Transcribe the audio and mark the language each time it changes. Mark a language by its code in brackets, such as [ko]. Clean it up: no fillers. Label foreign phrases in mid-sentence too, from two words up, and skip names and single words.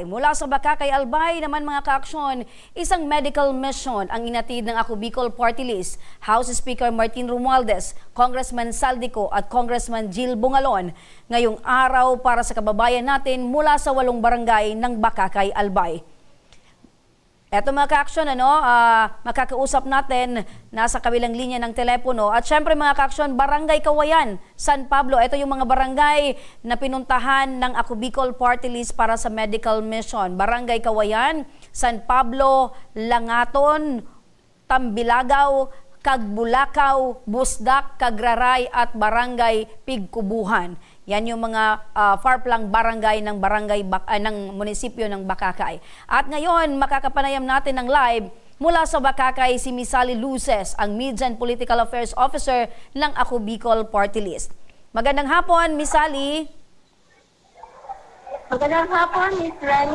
[tl] Mula sa Bakakay, Albay naman mga kaaksyon, isang [en] medical mission [tl] ang inatid ng Ako Bicol Party List, House Speaker Martin Romualdez, Congressman Zaldico at Congressman Jill Bungalon ngayong araw para sa kababayan natin mula sa 8 barangay ng Bakakay, Albay. Eto mga ka-aksyon, makakausap natin nasa kabilang linya ng telepono. At syempre mga ka-aksyon, Barangay Kawayan, San Pablo. Ito yung mga barangay na pinuntahan ng Ako Bicol Party List para sa [en] medical mission. [tl] Barangay Kawayan, San Pablo, Langaton, Tambilagaw, Kagbulakaw, Busdak, Kagraray at Barangay Pigkubuhan. Yan yung mga far-flung barangay ng ng munisipyo ng Bakakay. At ngayon, makakapanayam natin ng live mula sa Bakakay si Miss Sally Luces, ang [en] Media and Political Affairs Officer [tl] ng Ako Bicol Party List. Magandang hapon, Miss Sally. Magandang hapon, Miss Rani.